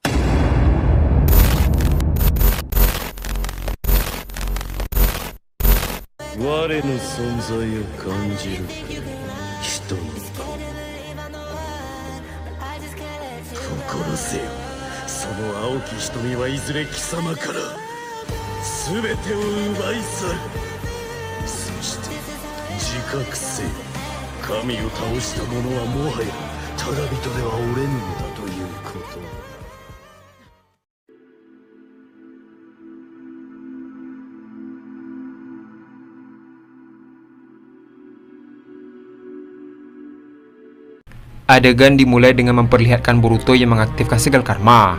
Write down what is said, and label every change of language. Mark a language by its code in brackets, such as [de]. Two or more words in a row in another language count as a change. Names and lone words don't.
[ja] 我の存在を感じる人の心せよ。その青き瞳はいずれ貴様から全てを奪い去る。そして自覚せよ。神を倒した者はもはやただ人ではおれぬのだということ。 [id] Adegan dimulai dengan memperlihatkan Boruto yang mengaktifkan segel karma.